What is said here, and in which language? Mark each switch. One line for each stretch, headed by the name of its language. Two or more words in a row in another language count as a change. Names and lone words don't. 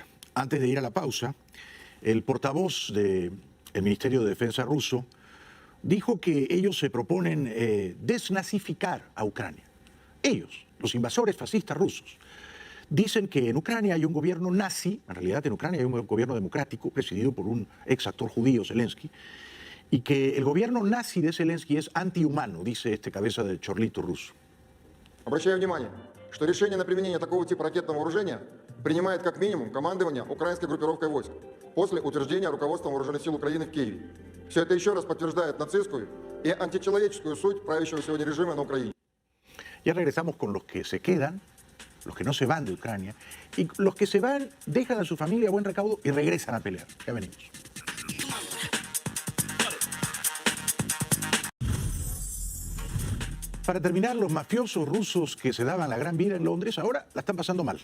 Spanish: Antes de ir a la pausa, el portavoz del Ministerio de Defensa ruso dijo que ellos se proponen desnazificar a Ucrania. Ellos, los invasores fascistas rusos, dicen que en Ucrania hay un gobierno nazi, en realidad en Ucrania hay un gobierno democrático presidido por un ex actor judío, Zelensky, y que el gobierno nazi de Zelensky es antihumano, dice este cabeza de chorlito ruso.
Russian: Что решение на применение такого типа ракетного вооружения принимает как минимум командование украинской группировкой войск после утверждения руководством Вооруженных сил Украины в Киеве. Все это еще раз подтверждает нацистскую и античеловеческую суть правящего сегодня режима на Украине.
Spanish: Ya regresamos con los que se quedan, los que no se van de Ucrania, y los que se van dejan a su familia a buen recaudo y regresan a pelear. Ya venimos. Para terminar, los mafiosos rusos que se daban la gran vida en Londres ahora la están pasando mal.